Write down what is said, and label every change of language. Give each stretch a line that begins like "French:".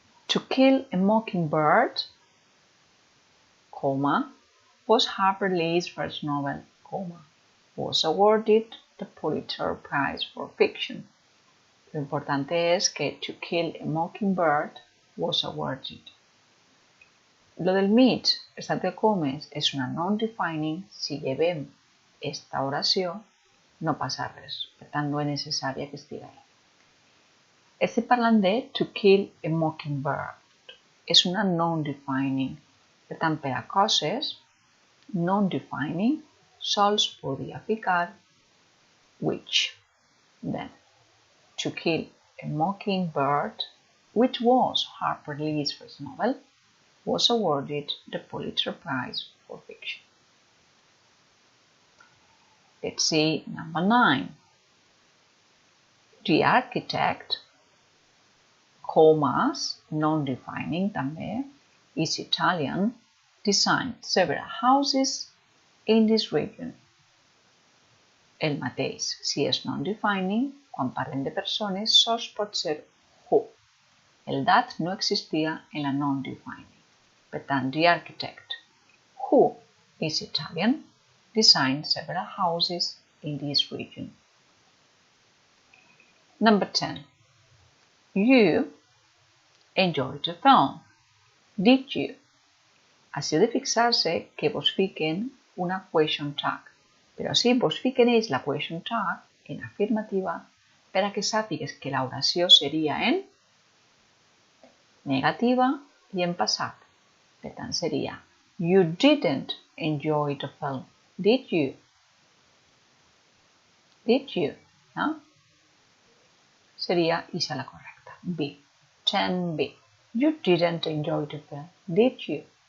English: To Kill a Mockingbird, comma, was Harper Lee's first novel, comma, was awarded the Pulitzer Prize for Fiction.
Spanish: Lo importante es que To Kill a Mockingbird
English: was awarded.
Catalan: Lo del mig, estat de comes, és una non-defining. Si llevem esta oració, no passa res. Per tant, no és necessària que estigui ahí. Estic parlant de To Kill a Mockingbird. És una non-defining. Per tant, per a coses non-defining, sols podia ficar which.
English: Then, To Kill a Mockingbird, which was Harper Lee's first novel, was awarded the Pulitzer Prize for Fiction. Let's see number 9. The architect,
Catalan: comas, non-defining també,
English: is Italian, designed several houses in this region.
Catalan: El mateix, si és non-defining, quan parlem de persones, sols pot ser who. El that no existia en la non-defining. Per tant,
English: the architect, who is Italian, designed several houses in this region. Number 10. You enjoyed the film. Did you?
Catalan: Així de fixar-se que vos fiquen una question tag. Però sí, vos fiquen ells la question tag en afirmativa per a que sàpigues que l'oració seria en negativa i en passat. Per tant, seria
English: You didn't enjoy the film. Did you? Did you?
Catalan: No? Seria ixa la correcta. B. 10B.
English: You didn't enjoy the film. Did you?